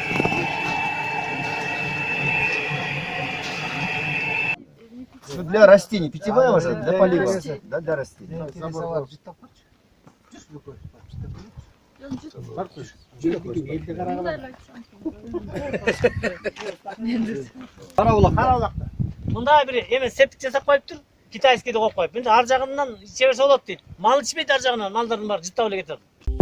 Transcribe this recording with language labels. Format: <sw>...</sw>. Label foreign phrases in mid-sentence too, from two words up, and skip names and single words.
<ru>Для растений питьевая вода, для полива, да, для растений.</ru> <ky>Караулакта. Мында бир эме септик жасап коюптур. Китайский деп коюп коюп. Енді ар жагынан иче берсе болот дейт. Мал ичпейт ар жагынан, малдардын баары жыттап эле кетет.</ky>